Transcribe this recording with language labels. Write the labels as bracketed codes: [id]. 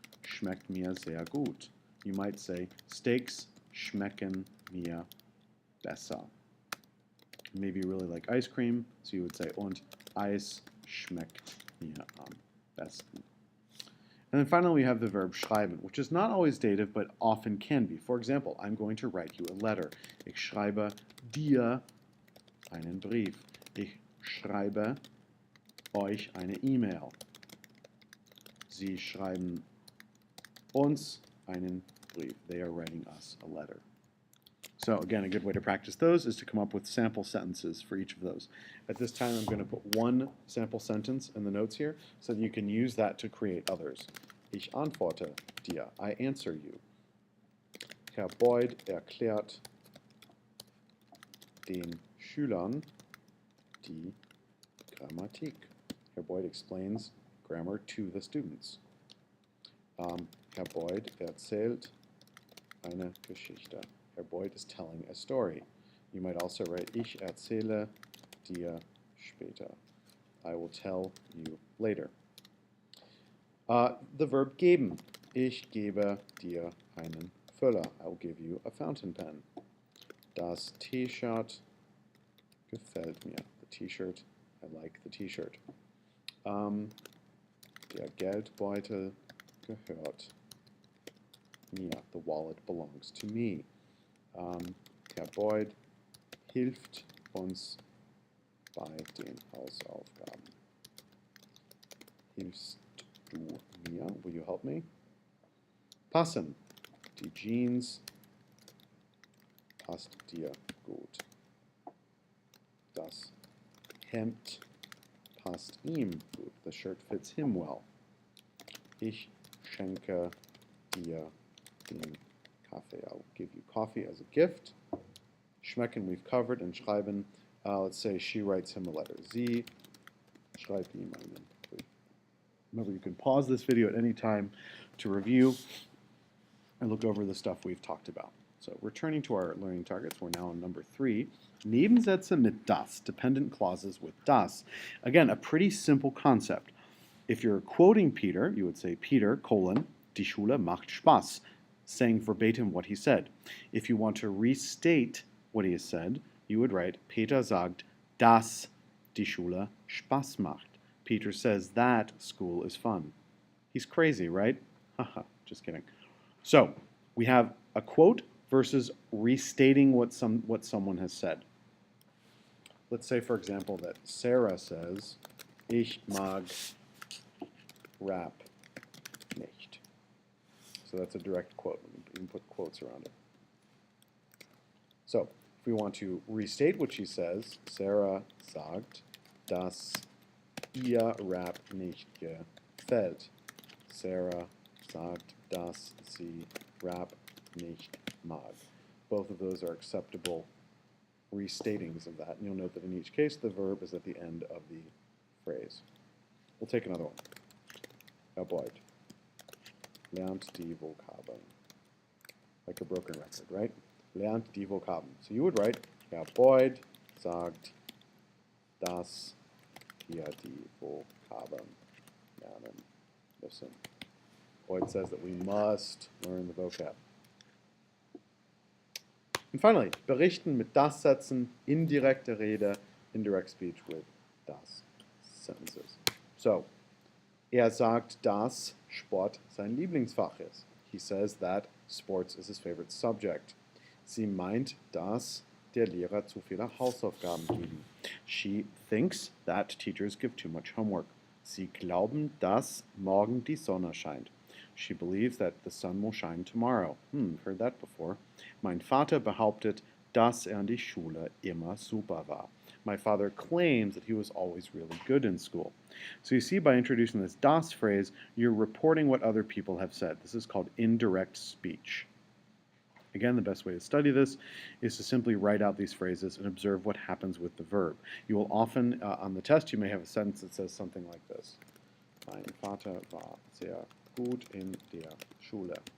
[de] schmeckt mir sehr gut. [en] You might say, [de] steaks schmecken mir besser. [en] Maybe you really like ice cream, so you would say, [de] und Eis schmeckt mir am besten. [en] And then finally we have the verb schreiben, which is not always dative, but often can be. For example, I'm going to write you a letter. [de] Ich schreibe dir einen Brief. Ich schreibe euch eine E-Mail. Sie schreiben uns einen Brief. [en] They are writing us a letter. So again, a good way to practice those is to come up with sample sentences for each of those. At this time, I'm going to put one sample sentence in the notes here so that you can use that to create others. [de] Ich antworte dir. [en] I answer you. [de] Herr Boyd erklärt den Schülern die Grammatik. [en] Herr Boyd explains grammar to the students. [de] Herr Boyd erzählt eine Geschichte. [en] Herr Boyd is telling a story. You might also write, [de] ich erzähle dir später. [en] I will tell you later. The verb [de] geben. Ich gebe dir einen Füller. [en] I will give you a fountain pen. [de] Das T-Shirt gefällt mir. [en] The T-Shirt, I like the T-Shirt. [de] Der Geldbeutel gehört mir. [en] The wallet belongs to me. [de] Herr Boyd hilft uns bei den Hausaufgaben. Hilfst du mir? [en] Will you help me? Passen. [de] Die Jeans passt dir gut. Das Hemd passt ihm gut. [en] The shirt fits him well. [de] Ich schenke dir den Kaffee. [en] I'll give you coffee as a gift. Schmecken we've covered, and schreiben, let's say she writes him a letter. [de] Sie schreibt ihm einen Brief. [en] Remember, you can pause this video at any time to review and look over the stuff we've talked about. So returning to our learning targets, we're now on number 3. [de] Nebensätze mit das, [en] dependent clauses with das. Again, a pretty simple concept. If you're quoting Peter, you would say, Peter, colon, [de] die Schule macht Spaß, [en] saying verbatim what he said. If you want to restate what he has said, you would write, [de] Peter sagt, dass die Schule Spaß macht. [en] Peter says that school is fun. He's crazy, right? Haha, just kidding. So, we have a quote versus restating what someone has said. Let's say, for example, that Sarah says, [de] Ich mag Rap nicht. [en] So that's a direct quote. You can put quotes around it. So, if we want to restate what she says, [de] Sarah sagt, dass ihr Rap nicht gefällt. Sarah sagt, dass sie Rap nicht mag. [en] Both of those are acceptable restatings of that. And you'll note that in each case, the verb is at the end of the phrase. We'll take another one. [de] Herr Boyd lernt die Vokabeln. [en] Like a broken record, right? [de] Lernt die Vokabeln. [en] So you would write, [de] Herr Boyd sagt, dass wir die Vokabeln lernen müssen. [en] Boyd says that we must learn the vocab. And finally, [de] berichten mit das Sätzen, indirekte Rede, [en] indirect speech with das sentences. [de] So, sagt, dass Sport sein Lieblingsfach ist. [en] He says that sports is his favorite subject. [de] Sie meint, dass der Lehrer zu viele Hausaufgaben geben. [en] She thinks that teachers give too much homework. [de] Sie glauben, dass morgen die Sonne scheint. [en] She believes that the sun will shine tomorrow. Heard that before. [de] Mein Vater behauptet, dass in die Schule immer super war. [en] My father claims that he was always really good in school. So you see, by introducing this das phrase, you're reporting what other people have said. This is called indirect speech. Again, the best way to study this is to simply write out these phrases and observe what happens with the verb. You will often, on the test, you may have a sentence that says something like this. [de] Mein Vater war sehr gut in der Schule.